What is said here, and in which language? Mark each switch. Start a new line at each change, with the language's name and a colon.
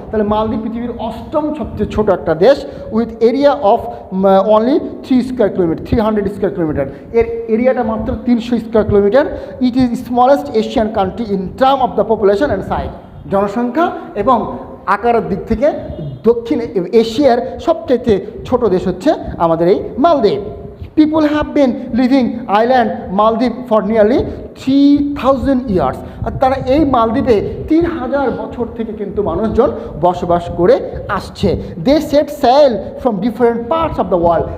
Bangla: তাহলে মালদ্বীপ পৃথিবীর 8ম সবচেয়ে ছোট একটা দেশ,
English: With area of only 300 square kilometre.
Bangla: এর এরিয়াটা মাত্র 300 square kilometre.
English: It is smallest Asian country in term of the population and size.
Bangla: জনসংখ্যা এবং আকারের দিক থেকে দক্ষিণ এশিয়ার সবচেয়ে ছোট দেশ হচ্ছে আমাদের এই মালদ্বীপ।
English: People have been living island Maldives for nearly 3000 years.
Bangla: আর তারা এই মালদ্বীপে 3000 বছর থেকে কিন্তু মানুষজন বসবাস করে আসছে।
English: They set sail from different parts of the world.